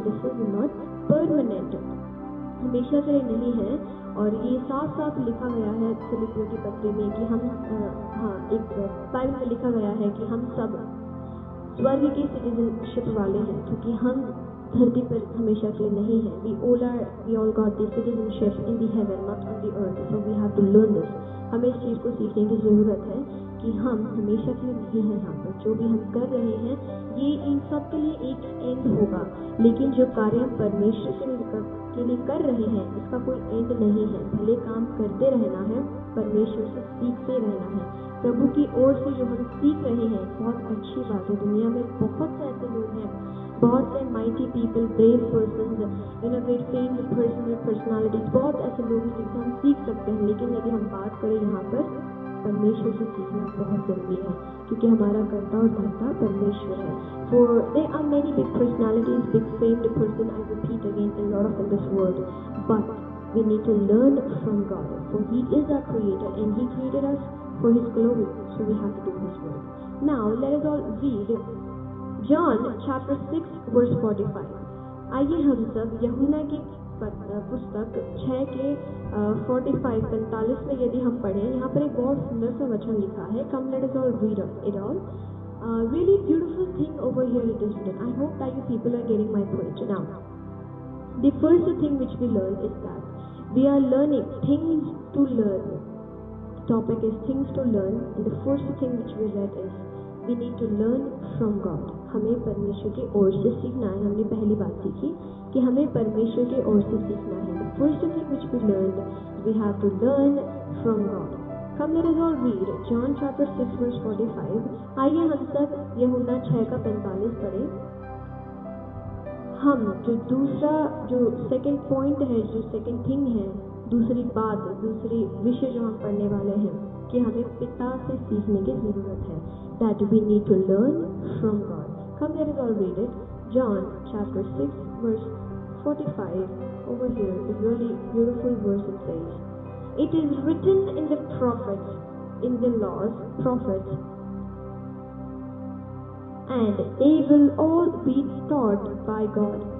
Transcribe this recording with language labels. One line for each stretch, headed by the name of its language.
English: this is not permanent,
Hindi: हमेशा के लिए नहीं है। और ये साफ साफ लिखा गया है फिलिपियों के पत्र में कि हम एक बाइबल में लिखा गया है कि हम सब स्वर्ग की सिटीजनशिप वाले हैं, क्योंकि हम धरती पर हमेशा के लिए नहीं है।
English: we all got the citizenship in the heaven, not on the earth, so we have to learn this.
Hindi: हमें इस चीज़ को सीखने की ज़रूरत है कि हम हमेशा के लिए नहीं हैं यहाँ पर। जो भी हम कर रहे हैं, ये इन सब के लिए एक एंड होगा, लेकिन जो कार्य हम परमेश्वर के लिए कर रहे हैं, इसका कोई एंड नहीं है। भले काम करते रहना है, परमेश्वर से सीखते रहना है। प्रभु की ओर से जो हम सीख रहे हैं, बहुत अच्छी बात है। दुनिया में बहुत से ऐसे लोग हैं, बहुत से
English: mighty people, brave person, great famed personalities,
Hindi: बहुत ऐसे लोग हैं जिनसे हम सीख सकते हैं। लेकिन यदि हम बात करें यहाँ पर परमेश्वर से सीखना बहुत ज़रूरी है, क्योंकि हमारा कर्ता और धर्ता परमेश्वर है.
English: For there are many big personalities, big famed person, I repeat again, a lot of in this world, but we need to learn from God, for He is our Creator and He created us for His glory, so we have to do His work. Now let us all read John chapter 6 verse 45.
Hindi: आइए हम सब यूहन्ना की पुस्तक 6 के 45 में यदि हम पढ़ें, यहाँ पर एक बहुत सुंदर सा वचन लिखा है.
English: Come let us all read it all. Really beautiful thing over here it is written. I hope that you people are getting my point. Now, the first thing which we learn is that we are learning things to learn. The topic is things to learn, and the first thing which we read is we need to learn from God.
Hindi: हमें परमेश्वर की ओर से सीखना है. हमने पहली बात सीखी कि हमें परमेश्वर की ओर से सीखना है.
English: The first thing which we learned, we have to learn from God. Come let us all read John chapter 6 verse 45.
Hindi: आइए हम सब यूहन्ना 6 का 45 पढ़ें. हम जो सेकंड पॉइंट है, जो
English: second thing
Hindi: है, दूसरी बात, दूसरी विषय जो हम पढ़ने वाले हैं कि हमें पिता से सीखने की ज़रूरत है.
English: That we need to learn from God. Come let us all read it. John chapter 6 verse 45. Over here, a really beautiful verse it says, "It is written in the prophets, in the laws, prophets, and they will all be taught by God.